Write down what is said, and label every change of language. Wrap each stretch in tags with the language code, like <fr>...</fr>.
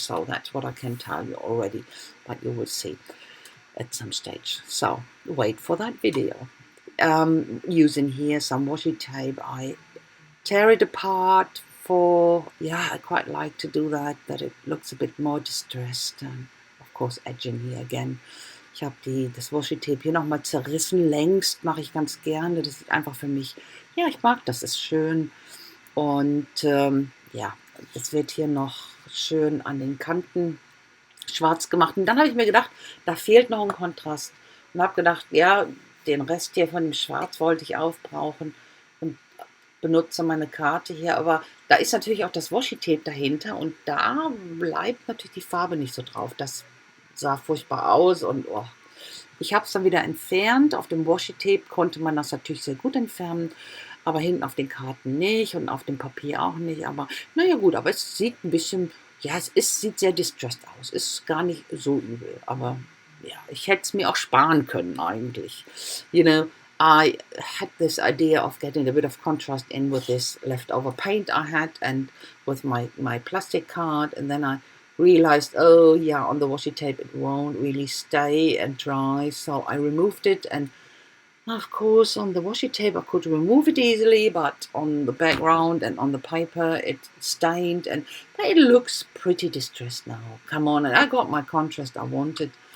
<en>So that's what I can tell you already, but you will see at some stage. So wait for that video. Using here some washi tape, I tear it apart I quite like to do that it looks a bit more distressed, and of course edging here again.</en> <de>Ich habe das Washi-Tape hier nochmal zerrissen, längst mache ich ganz gerne. Das ist einfach für mich, ich mag das, ist schön. Und das wird hier noch schön an den Kanten schwarz gemacht. Und dann habe ich mir gedacht, da fehlt noch ein Kontrast. Und habe gedacht, den Rest hier von dem Schwarz wollte ich aufbrauchen und benutze meine Karte hier. Aber da ist natürlich auch das Washi-Tape dahinter, und da bleibt natürlich die Farbe nicht so drauf. Das sah furchtbar aus, und ich habe es dann wieder entfernt. Auf dem Washi-Tape konnte man das natürlich sehr gut entfernen, aber hinten auf den Karten nicht und auf dem Papier auch nicht. Aber naja gut, aber es sieht ein bisschen, sieht sehr distressed aus. Ist gar nicht so übel, aber ich hätte es mir auch sparen können eigentlich.</de> <en>I had this idea of getting a bit of contrast in with this leftover paint I had and with my plastic card, and then I realized, on the washi tape it won't really stay and dry, so I removed it. And of course on the washi tape I could remove it easily, but on the background and on the paper it stained, and it looks pretty distressed now. Come on, and I got my contrast I wanted.</en>